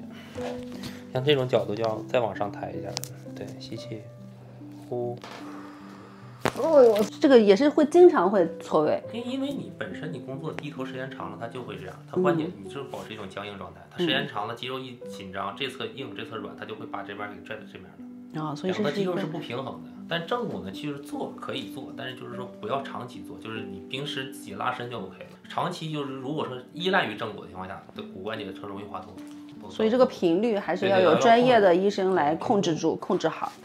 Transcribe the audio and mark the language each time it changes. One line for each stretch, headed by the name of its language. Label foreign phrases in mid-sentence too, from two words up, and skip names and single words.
Chinese: 像这种角度就要再往上抬一下。对，吸气，呼。哦呦，这个也是经常会错位。因为你本身你工作低头时间长了，它就会这样。它关键你就保持一种僵硬状态。它时间长了，肌肉一緊張，這側硬，這側軟，它就會把這邊給拽到這邊了。所以兩個肌肉是不平衡的。但正骨呢，其實做可以做，但是就是說不要長期做，就是你平時自己拉伸就 OK 了。長期就是如果說依賴於正骨的情況下，對骨關節它容易滑脫。所以這個頻率還是要有專業的醫生來控制住，控制好。